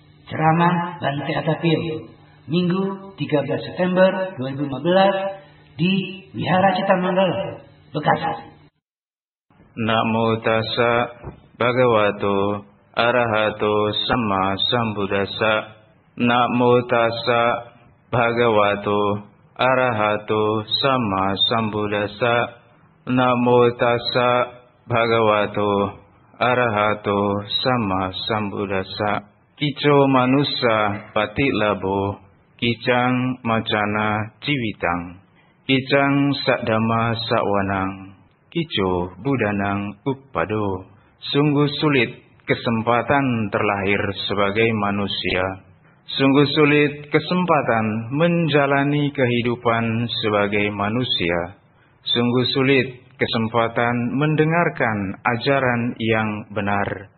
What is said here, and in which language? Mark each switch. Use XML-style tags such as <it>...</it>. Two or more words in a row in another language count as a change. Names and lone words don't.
<id>Ceramah Bante Atapil, Minggu 13 September 2015 di Wihara Citamanggala, Bekasi.</id> <pi>Namo tassa bhagavato arahato sama sambuddhassa. Namo tassa bhagavato arahato sama sambuddhassa. Namo tassa bhagavato arahato sama sambuddhassa. Kico manusa pati labo, kicang macana ciwitang, kicang sakdama sakwanang, kico budanang uppado.</pi> <id>Sungguh sulit kesempatan terlahir sebagai manusia. Sungguh sulit kesempatan menjalani kehidupan sebagai manusia. Sungguh sulit kesempatan mendengarkan ajaran yang benar.</id>